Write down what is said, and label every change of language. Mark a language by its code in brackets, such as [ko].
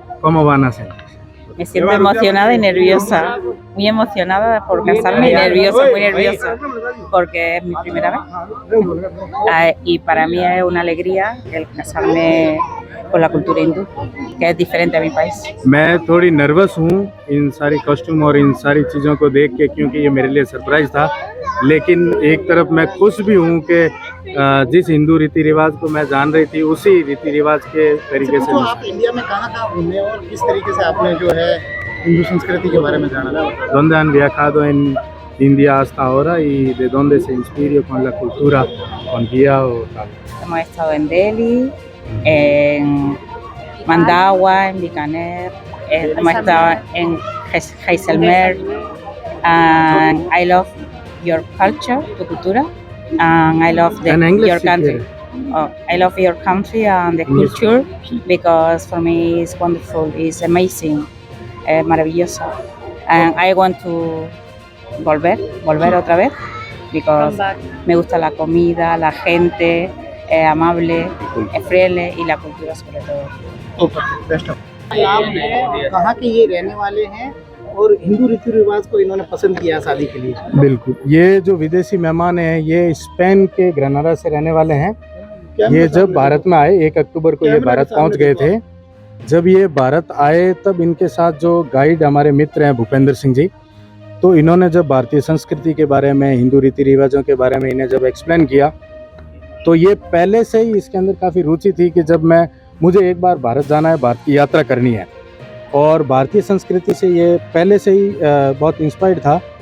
[es] ¿Cómo van a ser? Me siento emocionada y nerviosa, muy emocionada por casarme y nerviosa, muy nerviosa, porque es mi primera vez. Y para mí es una alegría el casarme con la cultura hindú, que es diferente a mi país. [hi] मैं थोड़ी nervous हूँ इन सारी costume और इन सारी चीज़ों को देख के, क्योंकि ये मेरे लिए सरप्राइज था। लेकिन एक तरफ मैं खुश भी हूँ कि जिस हिंदू रीति रिवाज को मैं जान रही थी उसी रीति रिवाज के तरीके से। आप इंडिया में कहाँ घूमे और किस तरीके से आपने जो है हिंदू संस्कृति के बारे में जाना? [es] Donde han viajado en India hasta ahora y de dónde se inspiró con la cultura, con guía o tal? Hemos estado en Delhi, en Mandawar, en Bikaner, hemos estado en Jaisalmer. [en] And I love your culture, [es] tu cultura, [en] and I love your country. I love your country and the culture because for me it's wonderful, it's amazing, maravilloso. And I want to [es] volver otra vez [en] because [es] me gusta la comida, la gente, es amable, es friendly y la cultura sobre todo. [hi] आप कहाँ के ये रहने वाले हैं और हिंदू रीति रिवाज को इन्होंने पसंद किया शादी के लिए? बिल्कुल, ये जो विदेशी मेहमान हैं ये स्पेन के ग्रेनाडा से रहने वाले हैं। ये जब भारत में आए 1 अक्टूबर को ये भारत पहुंच गए थे। जब ये भारत आए तब इनके साथ जो गाइड हमारे मित्र हैं भूपेंद्र सिंह जी, तो इन्होंने जब भारतीय संस्कृति के बारे में, हिंदू रीति रिवाजों के बारे में इन्हें जब एक्सप्लेन किया, तो ये पहले से ही इसके अंदर काफ़ी रुचि थी कि जब मुझे एक बार भारत जाना है, भारत की यात्रा करनी है। और भारतीय संस्कृति से ये पहले से ही बहुत इंस्पायर्ड था